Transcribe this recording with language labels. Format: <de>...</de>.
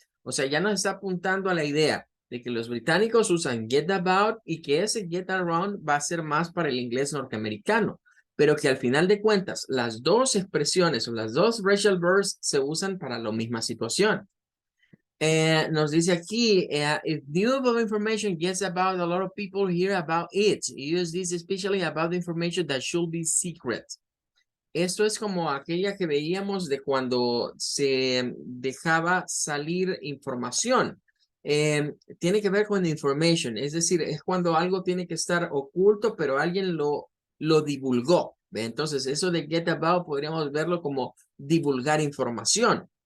<es>O sea, ya nos está apuntando a la idea de que los británicos usan get about y que ese get around va a ser más para el inglés norteamericano, pero que al final de cuentas las dos expresiones o las dos racial verbs se usan para la misma situación. Nos dice aquí,</es> <en>if new of information gets about, a lot of people hear about it. Use this especially about the information that should be secret.</en> <es>Esto es como aquella que veíamos de cuando se dejaba salir información. Tiene que ver con information, es decir, es cuando algo tiene que estar oculto, pero alguien lo divulgó. ¿Ve? Entonces, eso de get about podríamos verlo como divulgar información.</es>